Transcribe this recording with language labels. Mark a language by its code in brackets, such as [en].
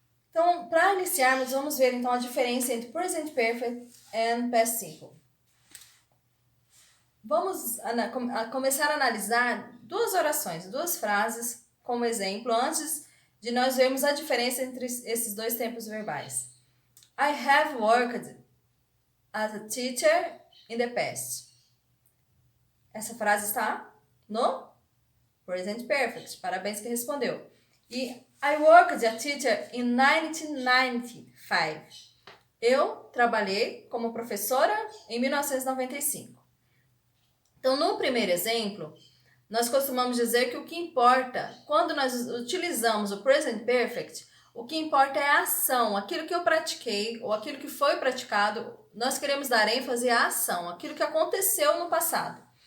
[pt] Então, para iniciarmos, vamos ver então a diferença entre Present Perfect e Past Simple. Vamos começar a analisar duas orações, duas frases como exemplo, antes de nós vermos a diferença entre esses dois tempos verbais. [en] I have worked as a teacher in the past. [pt] Essa frase está no Present Perfect. Parabéns que respondeu. E [en] I worked as a teacher in 1995. [pt] Eu trabalhei como professora em 1995. Então, no primeiro exemplo, nós costumamos dizer que o que importa, quando nós utilizamos o Present Perfect, o que importa é a ação, aquilo que eu pratiquei ou aquilo que foi praticado, nós queremos dar ênfase à ação, aquilo que aconteceu no passado.